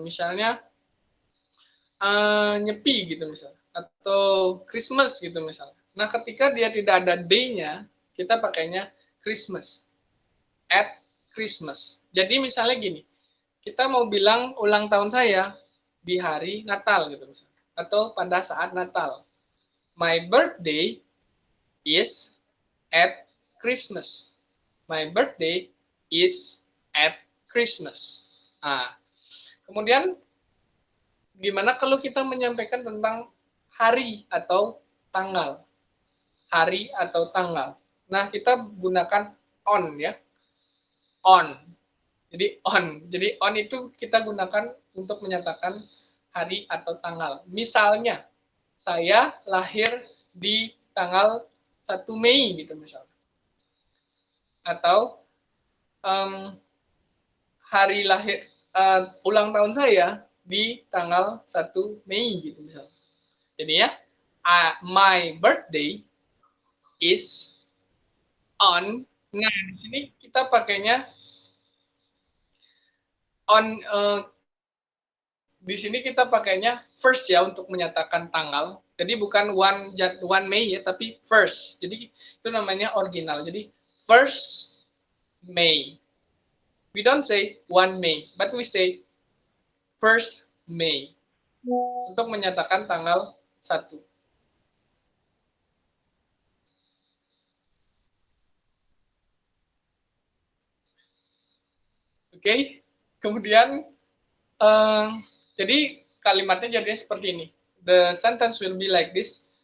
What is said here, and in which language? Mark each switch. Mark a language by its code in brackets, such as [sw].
[id] Misalnya Nyepi gitu misalnya, atau Christmas gitu misalnya. Nah, ketika dia tidak ada day-nya, kita pakainya Christmas. [en] At Christmas. [id] Jadi misalnya gini, kita mau bilang ulang tahun saya di hari Natal gitu misalnya, atau pada saat Natal. [en] My birthday is at Christmas. My birthday is at Christmas. [id] Nah, kemudian gimana kalau kita menyampaikan tentang hari atau tanggal? Hari atau tanggal. Nah, kita gunakan on ya. On. Jadi on. Jadi on itu kita gunakan untuk menyatakan hari atau tanggal. Misalnya, saya lahir di tanggal 1 Mei gitu misalnya. Atau hari lahir ulang tahun saya di tanggal 1 Mei gitu misalnya. [en] Jadi ya, my birthday is on. [id] Nah, di sini kita pakainya on, di sini kita pakainya first ya untuk menyatakan tanggal. Jadi bukan one Mei ya, tapi first. Jadi itu namanya original. [en] Jadi first May. We don't say 1 May, but we say first May [id] untuk menyatakan tanggal 1. Oke, kemudian jadi kalimatnya jadi seperti ini. [en] The sentence will be like this.